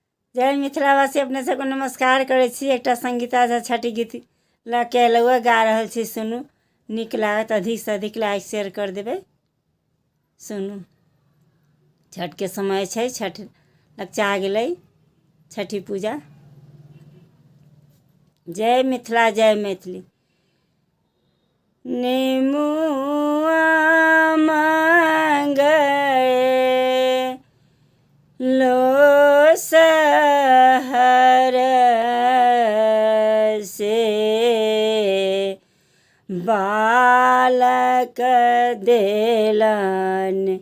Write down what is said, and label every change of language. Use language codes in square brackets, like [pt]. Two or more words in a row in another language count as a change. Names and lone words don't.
[mai] जय मिथिलावासी, अपने सबको नमस्कार करै छी। एकटा संगीता झा छठी गीत लऽ के अयलहुँ, गा रहल छी, सुनू। नीक लागत, अधिकसँ अधिक [en] like share [mai] कर देबै। सुनू, छठके समय छै, छठ लगचा गेलै, छठी पूजा। जय मिथिला, जय मैथिली। नेमुआ मांगे लो सहर से, बालक देलन